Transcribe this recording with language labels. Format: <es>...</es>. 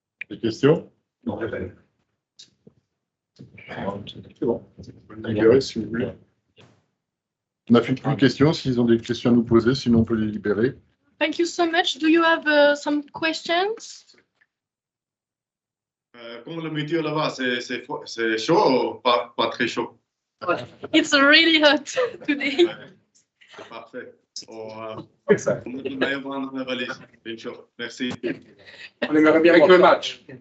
<fr>Des questions? Non, c'est bon. Libérez, si vous voulez. On n'a plus de questions. S'ils ont des questions à nous poser, sinon on peut les libérer.</fr> <en>Thank you so much. Do you have some questions?</en> <fr>Comment le météo là-bas, c'est chaud ou pas très chaud?</fr> <en>It's really hot today.</en> <fr>C'est parfait. On va prendre la valise, bien sûr. Merci. On aimerait bien avec le match.</fr>